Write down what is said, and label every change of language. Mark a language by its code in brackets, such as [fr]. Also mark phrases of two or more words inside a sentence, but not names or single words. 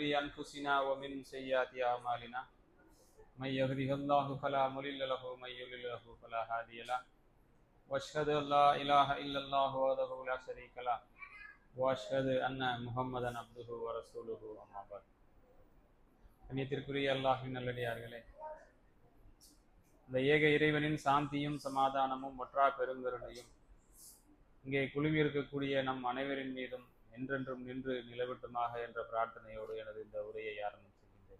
[ar] أنفسنا ومن سيئات أعمالنا من يهده الله فلا مضل له ومن يضلل له فلا هادي له وأشهد أن لا إله إلا الله وحده لا شريك له وأشهد أن محمدا عبده ورسوله أما بعد [ta] கண்ணியத்திற்குரிய அல்லாஹ்வின் நல்லடியார்களே, இந்த ஏக இறைவனின் சாந்தியும் சமாதானமும் ஒற்றா பெருங்கருணையும் இங்கே குழுமி இருக்கக்கூடிய நம் அனைவரின் மீதும் என்றென்றும் நின்று நிலவட்டுமாக என்ற பிரார்த்தனையோடு எனது இந்த உரையை ஆரம்பிக்கின்றேன்.